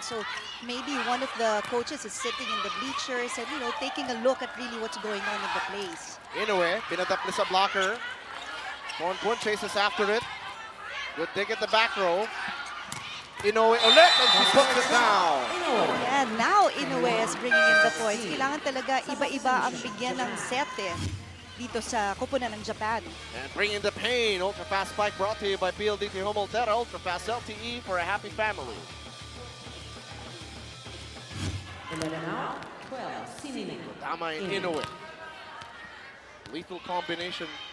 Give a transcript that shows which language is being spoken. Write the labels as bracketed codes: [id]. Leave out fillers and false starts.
[en] So maybe one of the coaches is sitting in the bleachers and, taking a look at really what's going on in the place. Inoue, [tl] pinatapli sa blocker. [en] Ponpon chases after it. Good dig at the back row. Inoue ulit, and she puts it down. Yeah, now Inoue is bringing in the points. [tl] Kailangan talaga iba-iba ang bigyan ng set dito sa kupunan ng Japan. [en] And bringing the pain, ultra-fast spike brought to you by PLDT Home Ultra-Fast LTE for a happy family. 11 out, 12, Sinine. [tl] Tama yung Inoue. [en] Lethal combination.